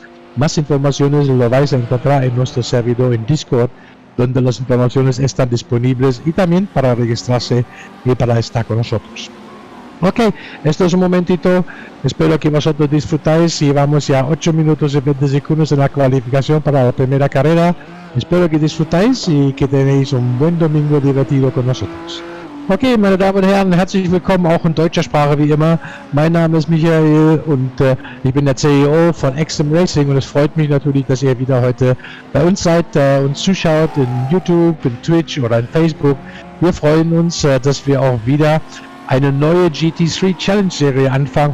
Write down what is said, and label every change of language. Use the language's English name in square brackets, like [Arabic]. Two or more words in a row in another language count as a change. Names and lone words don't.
[Spanish] Más informaciones lo vais a encontrar en nuestro servidor en Discord, donde las informaciones están disponibles, y también para registrarse y para estar con nosotros. Ok, esto es un momentito, espero que vosotros disfrutáis. Llevamos ya 8 minutos y 20 segundos en la cualificación para la primera carrera. Espero que disfrutáis y que tenéis un buen domingo divertido con nosotros. [German] Okay, meine Damen und Herren, herzlich willkommen, auch in deutscher Sprache wie immer. Mein Name ist Michael und ich bin der CEO von X-SiM Racing, und es freut mich natürlich, dass ihr wieder heute bei uns seid, uns zuschaut in YouTube, in Twitch oder in Facebook. Wir freuen uns, dass wir auch wieder eine neue GT3 Challenge Serie anfangen.